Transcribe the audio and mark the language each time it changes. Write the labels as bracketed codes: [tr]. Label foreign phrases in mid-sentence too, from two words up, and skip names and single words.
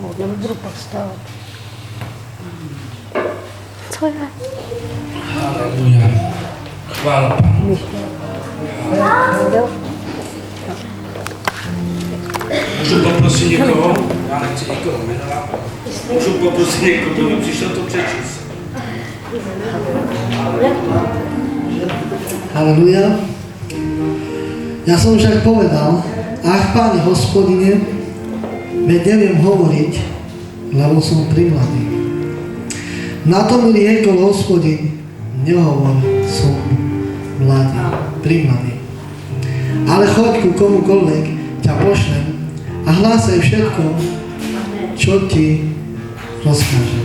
[cs] Halleluja. Chvála Pánu. Můžu poprosit někoho? Já nechci nikoho jmenovat. Můžu poprosit někoho, kdo by přišel to přečíst. Halleluja. [sk] Ja som však povedal, ach Pane Hospodine, veď neviem hovoriť, lebo som primladý. Na to mi riekol Hospodin, nehovor, som mladý, primladý. Ale choď ku komukoľvek ťa pošlem a hlásaj všetko, čo ti rozkážem.